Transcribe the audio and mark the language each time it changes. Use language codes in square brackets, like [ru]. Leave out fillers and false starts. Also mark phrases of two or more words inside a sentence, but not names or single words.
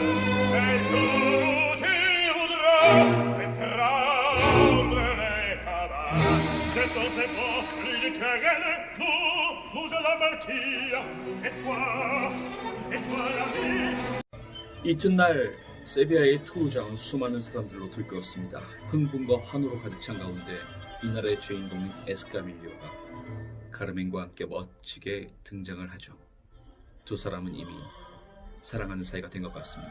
[fr] Et jour où tu voudras prendre les cavales, c'est bon, plus de querelle, nous allons partir, et toi l'ami. [ko] 이튿날 세비야의 투우장은 수많은 사람들로 들끓었습니다. 흥분과 환호로 가득 찬 가운데 이날의 주인공인 에스카밀리오가 카르멘과 함께 멋지게 등장을 하죠. 두 사람은 이미 사랑하는 사이가 된 것 같습니다.